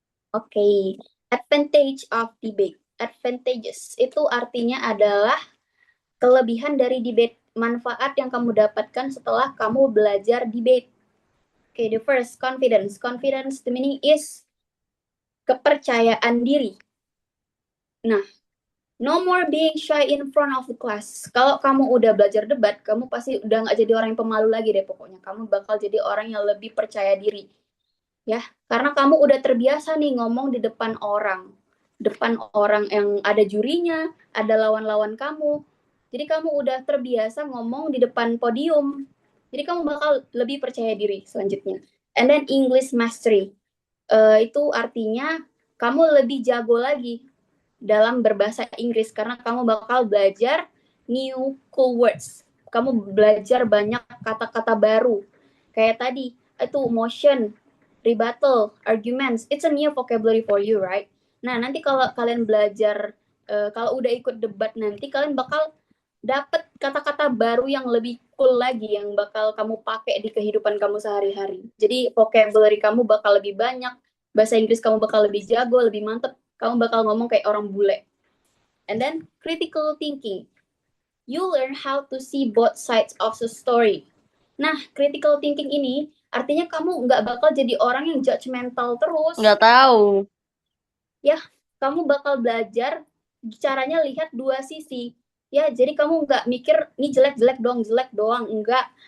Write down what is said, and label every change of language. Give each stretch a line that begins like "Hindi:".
English: Okay, advantage of debate.
Indonesian: Advantages itu artinya adalah kelebihan dari debate, manfaat yang kamu dapatkan setelah kamu belajar debate.
English: Okay, the first, confidence. Confidence, the meaning is
Indonesian: kepercayaan diri.
English: Nah, no more being shy in front of the class.
Indonesian: Kalau kamu udah belajar debat, kamu pasti udah nggak jadi orang yang pemalu lagi deh pokoknya. Kamu bakal jadi orang yang lebih percaya diri. Ya, karena kamu udah terbiasa nih ngomong di depan orang yang ada jurinya, ada lawan-lawan kamu. Jadi kamu udah terbiasa ngomong di depan podium. Jadi kamu bakal lebih percaya diri selanjutnya.
English: And then English mastery.
Indonesian: Itu artinya kamu lebih jago lagi dalam berbahasa Inggris karena kamu bakal belajar
English: new cool words.
Indonesian: Kamu belajar banyak kata-kata baru. Kayak tadi, itu motion, rebuttal, arguments.
English: It's a new vocabulary for you, right?
Indonesian: Nah, nanti kalau kalian belajar, kalau udah ikut debat nanti, kalian bakal dapat kata-kata baru yang lebih cool lagi, yang bakal kamu pakai di kehidupan kamu sehari-hari. Jadi, vocabulary kamu bakal lebih banyak, bahasa Inggris kamu bakal lebih jago, lebih mantep, kamu bakal ngomong kayak orang bule.
English: And then, critical thinking. You learn how to see both sides of the story.
Indonesian: Nah, critical thinking ini artinya kamu nggak bakal jadi orang yang judgmental terus. Nggak tahu. Ya, kamu bakal belajar caranya lihat dua sisi. Ya, jadi kamu nggak mikir, ini jelek doang. Enggak.